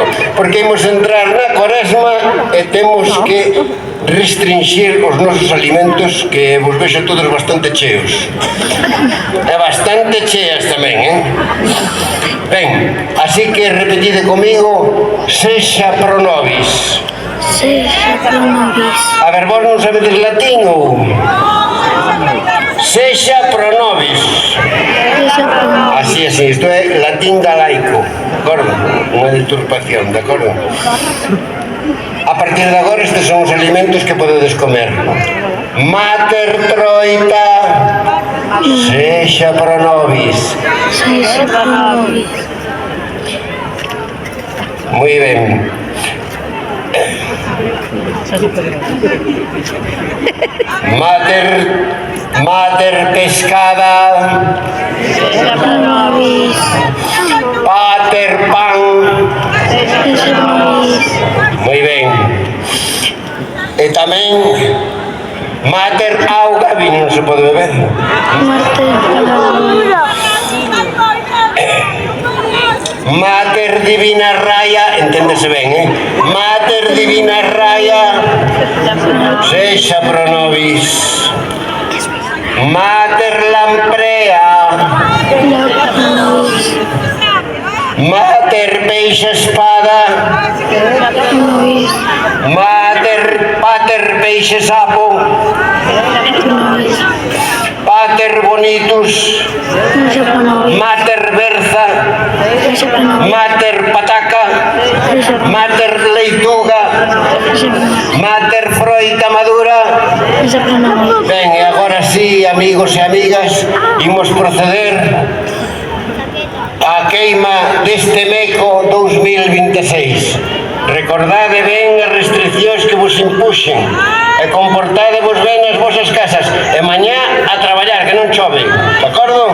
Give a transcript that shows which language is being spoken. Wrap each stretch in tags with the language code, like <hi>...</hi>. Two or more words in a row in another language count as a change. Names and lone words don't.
<gl>Porque imos entrar na Cuaresma e temos que restringir os nosos alimentos, que vos vexo todos bastante cheos. E bastante cheas tamén, Ben, así que repetide comigo:</gl> <la>sexa pro nobis. Sexa pro nobis.</la> <gl>A ver, vos non sabedes latín ou?</gl> <la>Sexa pro nobis. Sexa pro nobis.</la> <gl>Así, isto é latín galaico, de acordo? Unha deturpación, de acordo? A partir de agora estes son os alimentos que podedes comer.</gl> <la>Mater troita, sexa pro nobis. Sexa pro nobis.</la> <gl>Moi ben.</gl> <la>Mater pescada, Sexa pro nobis. pater pan. Sexa pro nobis.</la> <gl>Moi ben. E tamén</gl> <la>mater auga,</la> <gl>vino non se pode beber.</gl> <la>Mater pro nobis. Mater divina raya,</la> <gl>enténdese ben,</gl> <la>Mater divina raya, sexa pro nobis. Mater lamprea, Sexa pro nobis. Mater peixe espada, Sexa pro nobis. Pater peixe sapo, Sexa pro nobis. Pater bonitus, Sexa pro nobis. Mater berza, Sexa pro nobis. Mater pataca, Sexa pro nobis. Mater leituga, Sexa pro nobis. Mater froita madura. Sexa pro nobis.</la> <gl>Ben, e agora sí, amigos e amigas, imos proceder á queima deste MECO 2026. Recordade ben as restriccións que vos impuxen e comportadevos ben nas vosas casas e mañá a traballar, que non chove, de acordo?</gl>